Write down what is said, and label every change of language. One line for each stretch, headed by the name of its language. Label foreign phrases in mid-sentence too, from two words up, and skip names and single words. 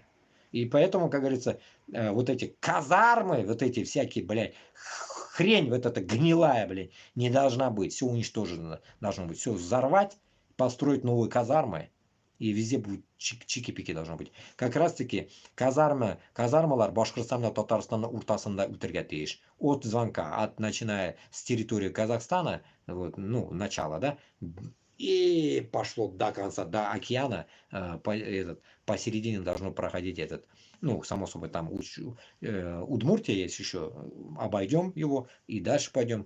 Russian: И поэтому, как говорится, вот эти казармы, вот эти всякие, блядь, хрень вот эта гнилая, блядь, не должна быть. Все уничтожено должно быть. Все взорвать, построить новые казармы. И везде будет чики-пики должно быть. Как раз таки
Tatar: казармалар Башкортостанда, Татарстанда уртасында үтәргә тиеш.
Russian: От звонка, начиная с территории Казахстана, вот, ну, начало, да, и пошло до конца, до океана, посередине должно проходить этот, ну, само собой, там Удмуртия есть еще, обойдем его и дальше пойдем.